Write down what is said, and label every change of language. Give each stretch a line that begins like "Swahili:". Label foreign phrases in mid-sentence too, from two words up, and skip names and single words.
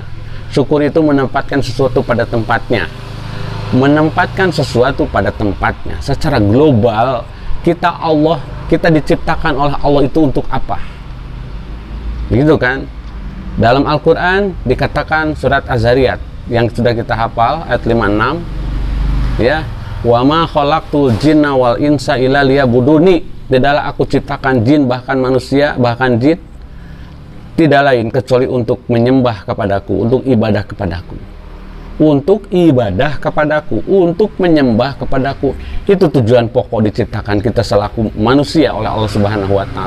Indonesian: Syukur itu menempatkan sesuatu pada tempatnya. Menempatkan sesuatu pada tempatnya. Secara global, kita diciptakan oleh Allah itu untuk apa? Begitu kan? Dalam Al-Quran dikatakan surat Az-Zariyat yang sudah kita hafal ayat 56, ya,
Arabic: وما خلقت الجن والإنس إلا ليعبدون,
Indonesian: tidaklah aku ciptakan jin, bahkan manusia, bahkan jin, tidak lain kecuali untuk menyembah kepadaku, untuk ibadah kepadaku, untuk ibadah kepadaku, untuk menyembah kepadaku. Itu tujuan pokok diciptakan kita selaku manusia oleh Allah
Arabic: سبحانه وتعالى.